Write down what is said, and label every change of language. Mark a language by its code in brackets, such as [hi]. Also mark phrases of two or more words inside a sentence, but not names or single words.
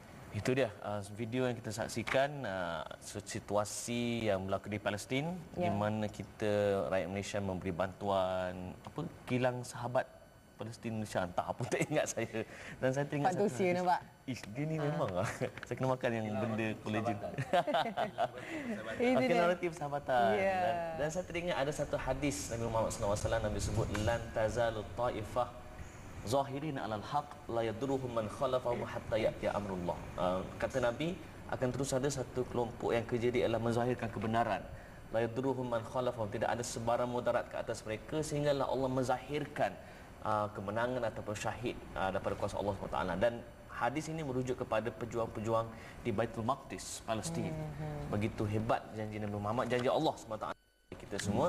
[ms] Itu dia video yang kita saksikan, situasi yang berlaku di Palestin, di mana kita rakyat Malaysia memberi bantuan kilang sahabat Palestin Malaysia, entah apa, tak ingat saya. Dan saya teringat satu Usia nampak. Dia ni memang saya kena makan yang benda collagen. Itu dia. Naratif sahabatan. Dan saya teringat ada satu hadis Nabi Muhammad SAW, Nabi sebut [ar] لن تزال طائفة ظاهرين على الحق لا يضرهم من خالفهم حتى يأتي أمر الله. [ms] Kata Nabi, akan terus ada satu kelompok yang kerja dia adalah menzahirkan kebenaran. [ar] لا يضرهم من خالفهم, [ms] tidak ada sebarang mudarat ke atas mereka sehinggalah Allah menzahirkan kemenangan ataupun syahid daripada kuasa Allah SWT. Dan hadis ini merujuk kepada pejuang-pejuang di Baitul Maqdis, Palestin. Begitu hebat janji Nabi Muhammad, janji Allah SWT kita semua.